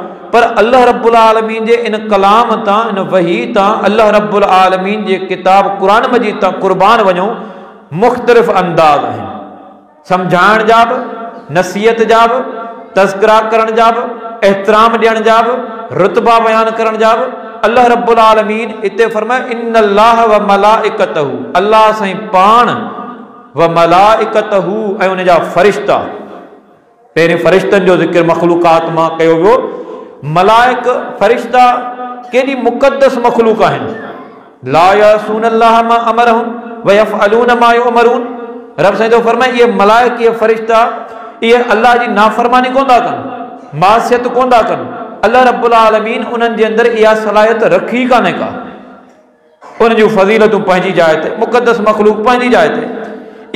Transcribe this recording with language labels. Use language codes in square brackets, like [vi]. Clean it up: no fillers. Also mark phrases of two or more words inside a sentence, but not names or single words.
[sd] पर [ar] الله رب العالمين [sd] जे इन कलाम तां, इन वही तां, [ar] الله رب العالمين [sd] जे किताब कुरान मजीद तां क़ुर्बान वञूं, मुख़्तलिफ़ अंदाज़ आहिनि, सम्झाइण जा बि नसीहत जा बि, तज़किरा करण जा बि, एहतराम ॾियण जा बि, रुतबा बयान करण जा बि। [ar] الله رب العالمين [sd] इते फरमाए [ar] إن الله وملائكته, [sd] अल्लाह साईं पाण, [ar] وملائكته [sd] ऐं उन जा फरिश्ता। पहिरें फरिश्तनि जो ज़िक्र मखलूकात मां कयो वियो। मलाइक फरिश्ता केॾी मुक़द्दस मखलूक आहिनि। [ar] لا يعصون الله ما أمرهم ويفعلون ما يؤمرون. [sd] रब साईं तो फरमाए इहे मलाइक, इहे फरिश्ता, इहे अल्लाह जी नाफ़रमानी कोन था कनि, मासियत कोन था कनि। [ar] الله رب العالمين [sd] उन्हनि जे अंदरि इहा सलाहियत रखी कान्हे का। उन जूं फज़ीलतूं पंहिंजी जाइ ते, मुक़द्दस मखलूक पंहिंजी जाइ ते।